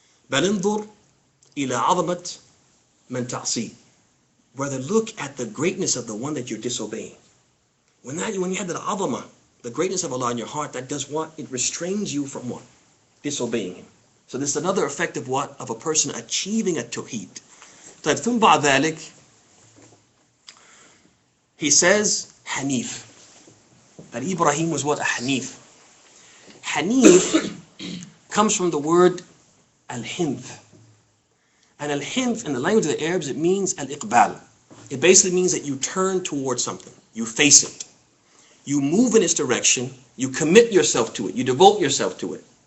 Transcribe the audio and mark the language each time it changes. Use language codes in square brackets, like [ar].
[ar] بل انظر إلى عظمة من تعصي. [en] Rather look at the greatness of the one that you're disobeying. When you have that azama, the greatness of Allah in your heart, that does what? It restrains you from what? Disobeying Him. So this is another effect of what? Of a person achieving a tawheed. [ar] طيب, ثم بعد ذلك, [en] he says Hanif. That Ibrahim was what? A Hanif. Hanif comes from the word al-hinth. And al-hinth in the language of the Arabs, it means al-iqbal. It basically means that you turn towards something. You face it. You move in its direction. You commit yourself to it. You devote yourself to it.